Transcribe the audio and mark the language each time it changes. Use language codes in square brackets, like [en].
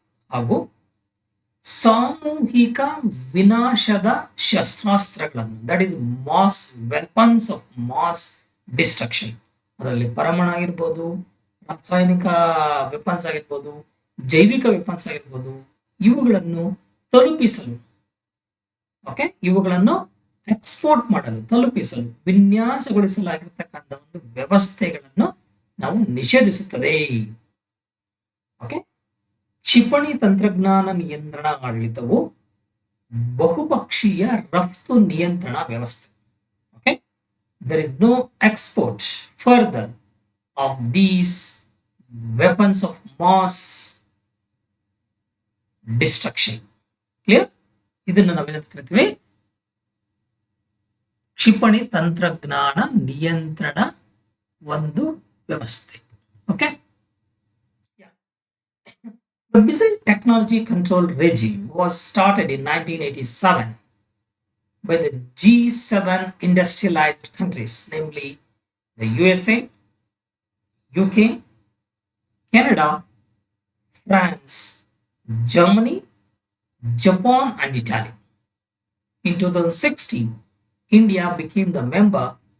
[kn] ಹಾಗೂ ಸಾಮೂಹಿಕ ವಿನಾಶದ ಶಸ್ತ್ರಾಸ್ತ್ರಗಳನ್ನು, [en] that is mass weapons of mass destruction, [kn] ಅದರಲ್ಲಿ ಪರಮಾಣು ಆಗಿರ್ಬೋದು, ರಾಸಾಯನಿಕ ವೆಪನ್ಸ್ ಆಗಿರ್ಬೋದು, ಜೈವಿಕ ವೆಪನ್ಸ್ ಆಗಿರ್ಬೋದು, ಇವುಗಳನ್ನು ತಲುಪಿಸಲು, ಇವುಗಳನ್ನು ಎಕ್ಸ್ಪೋರ್ಟ್ ಮಾಡಲು, ತಲುಪಿಸಲು ವಿನ್ಯಾಸಗೊಳಿಸಲಾಗಿರ್ತಕ್ಕಂಥ ಒಂದು ವ್ಯವಸ್ಥೆಗಳನ್ನು ನಾವು ನಿಷೇಧಿಸುತ್ತದೆ. ಕ್ಷಿಪಣಿ ತಂತ್ರಜ್ಞಾನ ನಿಯಂತ್ರಣ ಆಡಳಿತವು ಬಹುಪಕ್ಷೀಯ ರಫ್ತು ನಿಯಂತ್ರಣ ವ್ಯವಸ್ಥೆ. [en] There is no export further of these weapons of mass destruction. [kn] Clear? ಇದನ್ನು ನಾವೇನಂತ ಕರಿತೀವಿ? ಕ್ಷಿಪಣಿ ತಂತ್ರಜ್ಞಾನ ನಿಯಂತ್ರಣ ಒಂದು ವ್ಯವಸ್ಥೆ. [en] Okay, the Missile Technology Control Regime was started in 1987 by the G7 industrialized countries, namely the USA, UK, Canada, France, Germany, Japan, and Italy. In 2016, India became the member